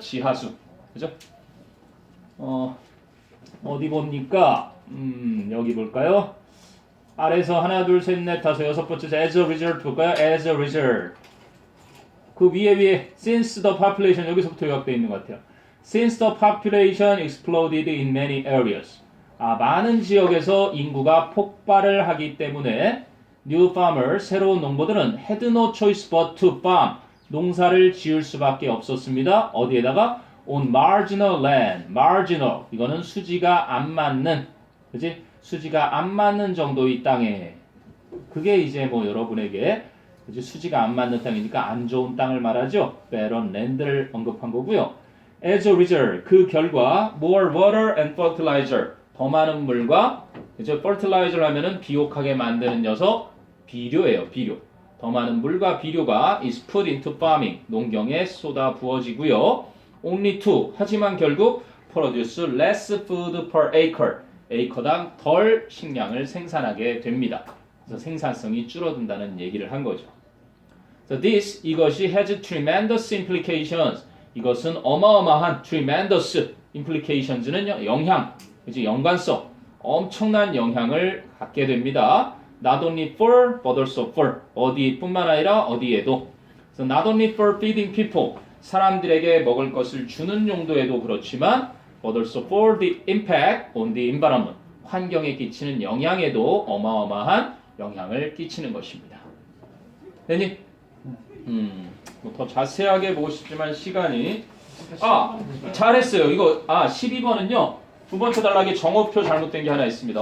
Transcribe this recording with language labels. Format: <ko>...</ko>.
<ko>지하수. 그죠? 어디 봅니까? 여기 볼까요? 아래에서 하나, 둘, 셋, 넷, 다섯, 여섯 번째</ko> <en>as a result</en> <ko>볼까요? as a result. 그 위에</ko> <en>since the population</en> <ko>여기서부터 요약되어 있는 것 같아요.</ko> <en>Since the population exploded in many areas.</en> <ko>많은 지역에서 인구가 폭발을 하기 때문에</ko> <en>new farmers,</en> <ko>새로운 농부들은</ko> <en>had no choice but to farm.</en> <ko>농사를 지을 수밖에 없었습니다. 어디에다가?</ko> <en>on marginal land. marginal.</en> <ko>이거는 수지가 안 맞는, 그지? 수지가 안 맞는 정도의 땅에. 그게 이제 뭐 여러분에게 이제 수지가 안 맞는 땅이니까 안 좋은 땅을 말하죠.</ko> <en>barren land</en> <ko>를 언급한 거고요.</ko> <en>As a result,</en> <ko>그 결과</ko> <en>more water and fertilizer,</en> <ko>더 많은 물과 이제 fertilizer 하면은 비옥하게 만드는 녀석 비료예요. 비료. 더 많은 물과 비료가</ko> <en>is put into farming,</en> <ko>농경에 쏟아 부어지고요.</ko> <en>Only to,</en> <ko>하지만 결국</ko> <en>produce less food per acre,</en> <ko>에이커당 덜 식량을 생산하게 됩니다. 그래서 생산성이 줄어든다는 얘기를 한 거죠.</ko> <en>So this,</en> <ko>이것이</ko> <en>has tremendous implications.</en> <ko>이것은 어마어마한</ko> <en>tremendous implications</en> <ko>는 영향, 이제 연관성, 엄청난 영향을 갖게 됩니다.</ko> <en>Not only for, but also for.</en> <ko>어디뿐만 아니라 어디에도.</ko> <en>So not only for feeding people.</en> <ko>사람들에게 먹을 것을 주는 용도에도 그렇지만</ko> <en>but also for the impact on the environment.</en> <ko>환경에 끼치는 영향에도 어마어마한 영향을 끼치는 것입니다. 됐니? 더 자세하게 보고 싶지만 시간이 잘했어요. 이거 12번은요. 두 번째 단락에 정오표 잘못된 게 하나 있습니다.</ko>